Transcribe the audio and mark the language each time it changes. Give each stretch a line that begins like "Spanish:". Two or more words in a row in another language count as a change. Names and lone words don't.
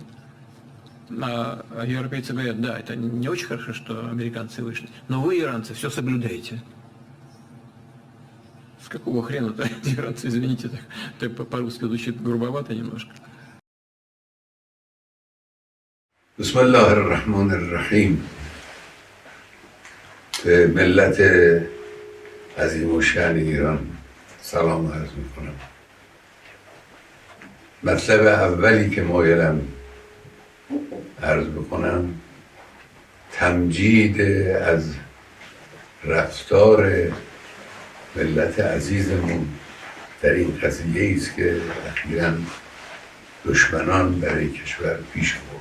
Russian: А европейцы говорят, да, это не очень хорошо, что американцы вышли, но вы, иранцы, все соблюдаете. С какого хрена-то иранцы, извините, так по-русски звучит грубовато немножко.
Arabic: بسم الله الرحمن الرحيم.
Persian: به ملت عظیم و شأن ایران سلام عرض میکنم. مطلب اولی که مایلم عرض بکنم تمجید از رفتار ملت عزیزمون در این قضیه است که اخیراً دشمنان برای کشور پیش برد.